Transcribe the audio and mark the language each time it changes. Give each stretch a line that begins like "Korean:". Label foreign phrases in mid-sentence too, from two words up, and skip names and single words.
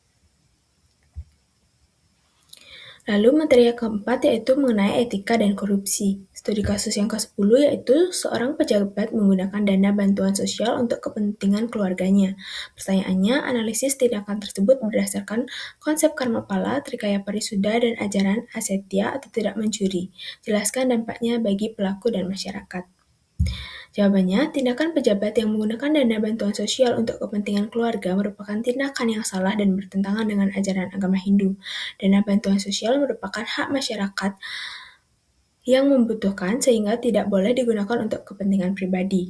Indonesian: Lalu materi yang keempat yaitu mengenai etika dan korupsi. Studi kasus yang ke-10 yaitu seorang pejabat menggunakan dana bantuan sosial untuk kepentingan keluarganya. Pertanyaannya, analisis tindakan tersebut berdasarkan konsep karma pala, trikaya parisuda, dan ajaran asetya atau tidak mencuri. Jelaskan dampaknya bagi pelaku dan masyarakat. Jawabannya, tindakan pejabat yang menggunakan dana bantuan sosial untuk kepentingan keluarga merupakan tindakan yang salah dan bertentangan dengan ajaran agama Hindu. Dana bantuan sosial merupakan hak masyarakat yang membutuhkan sehingga tidak boleh digunakan untuk kepentingan pribadi.